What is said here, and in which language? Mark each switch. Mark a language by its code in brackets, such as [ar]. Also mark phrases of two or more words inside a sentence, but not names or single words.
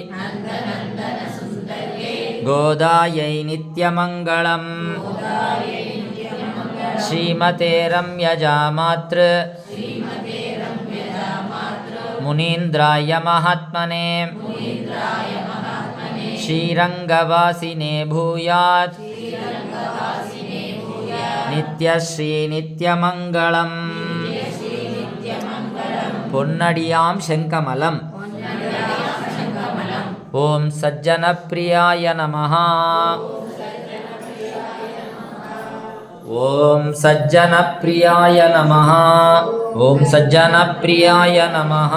[sa] गोदायै नित्यमङ्गलम् श्रीमते रम्यजामातृ मुनीन्द्राय महात्मने श्रीरङ्गवासिने भूयात् नित्यश्री नित्यमङ्गलम् [ta] பொன்னடியாம் செங்கமலம். [sa] ओम् सज्जनप्रियाय नमः. ओम् सज्जनप्रियाय नमः. ओम् सज्जनप्रियाय नमः.